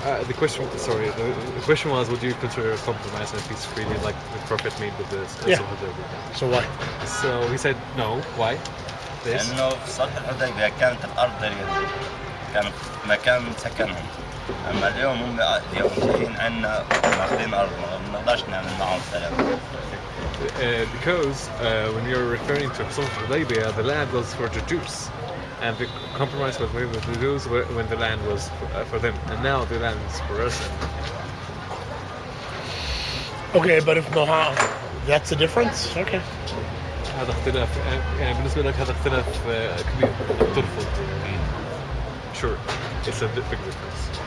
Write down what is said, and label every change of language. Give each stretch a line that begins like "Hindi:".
English: The question was, would you consider a compromise and a peace treaty like the Prophet made with the Yeah. Sulh Hudaybiyah? So why? So he said no. Why? This.
Arabic: لأنه في صلح الحديبية كانت الأرض لليهود، كانت مكان سكنهم. أما اليوم هم جايين عنا ماخذين أرضنا، ما نقدرش نعمل معهم سلام.
English: Because when you're referring to Sulh Hudaybiyah, the land was for the Jews, and the compromise was made with the Jews when the land was for them, and now the land is for us. Okay, but if Mohammed, that's the difference? Okay.
Arabic: هذا اختلاف يعني بالنسبة لك هذا اختلاف كبير ترفض.
English: Sure, it's a big difference.